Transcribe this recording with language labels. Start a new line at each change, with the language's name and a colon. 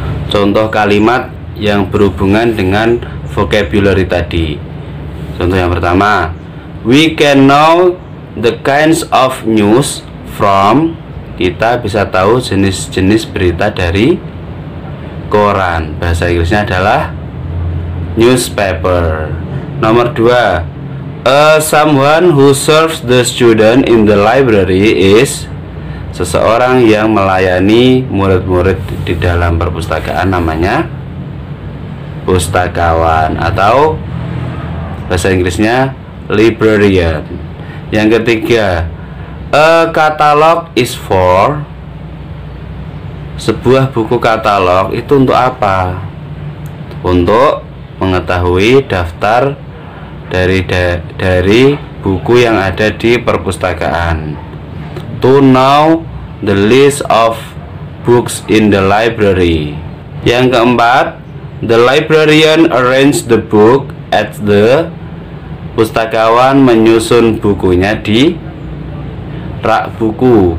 Indonesian: Contoh kalimat yang berhubungan dengan vocabulary tadi. Contoh yang pertama,
English: we can know the kinds of news from.
Indonesian: Kita bisa tahu jenis-jenis berita dari koran. Bahasa Inggrisnya adalah newspaper. Nomor 2,
English: someone who serves the student in the library is.
Indonesian: Seseorang yang melayani murid-murid di dalam perpustakaan namanya pustakawan atau bahasa Inggrisnya librarian. Yang ketiga,
English: a catalog is for.
Indonesian: Sebuah buku katalog itu untuk apa? Untuk mengetahui daftar dari buku yang ada di perpustakaan.
English: To know the list of books in the library.
Indonesian: Yang keempat,
English: the librarian arrange the book at the.
Indonesian: Pustakawan menyusun bukunya di rak buku.